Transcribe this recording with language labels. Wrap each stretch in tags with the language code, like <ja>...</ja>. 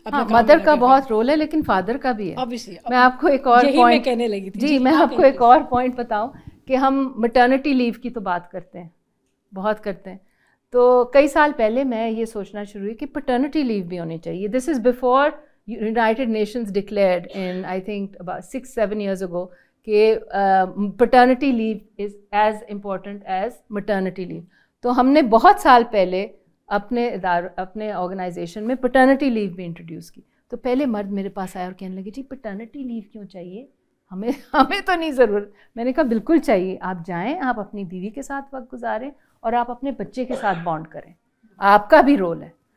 <ur>Mother کا بہت role ہے لیکن فادر کا بھی ہے. میں آپ کو ایک اور پوائنٹ کہنے لگی تھی. جی میں آپ کو ایک اور پوائنٹ بتاؤں کہ ہم مٹرنٹی لیو کی تو بات کرتے ہیں، بہت کرتے ہیں. تو کئی سال پہلے میں یہ سوچنا شروع ہوئی کہ پیٹرنٹی لیو بھی ہونی چاہیے.</ur> <en>This is before United Nations declared in I think about 6-7 years ago کہ paternity leave is as important as maternity leave.</en> <ur>تو ہم نے بہت سال پہلے اپنے آرگنائزیشن میں پیٹرنٹی لیو بھی انٹروڈیوس کی. تو پہلے مرد میرے پاس آیا اور کہنے لگے جی پیٹرنٹی لیو کیوں چاہیے، ہمیں تو نہیں ضرورت. میں نے کہا بالکل چاہیے. آپ جائیں، آپ اپنی بیوی کے ساتھ وقت گزاریں اور آپ اپنے بچے کے ساتھ بانڈ کریں، آپ کا بھی رول ہے.</ur>